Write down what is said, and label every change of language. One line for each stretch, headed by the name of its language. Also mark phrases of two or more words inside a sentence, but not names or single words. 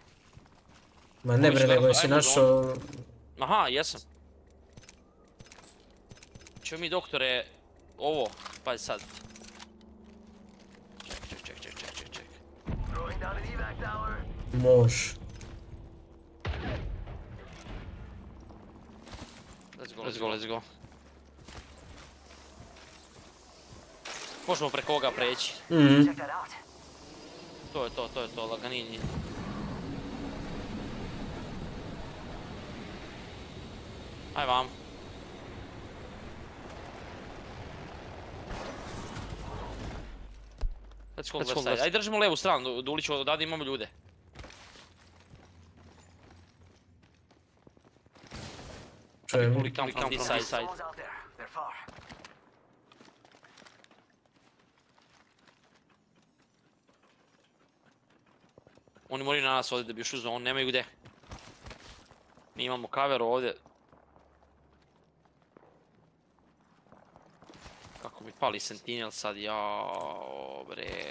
Serbian: Ma ne bre, nego jesi našao... Aha, jesam. Čeo mi doktore, ovo, pazi sad. Ček. Moš.
English: Let's go.
Serbian: Možemo preko ovoga preći. To je to, laganinji. Aj vam.
English: Let's go left side.
Serbian: Aj držimo levu stranu, Duliću, odavde imamo ljude. Čujem.
English: Come from this side.
Serbian: Oni moraju na nas ovdje da bi još uzao, oni nemaju gdje. Mi imamo kaveru ovdje. Kako mi pali sentinel sad, jao bre.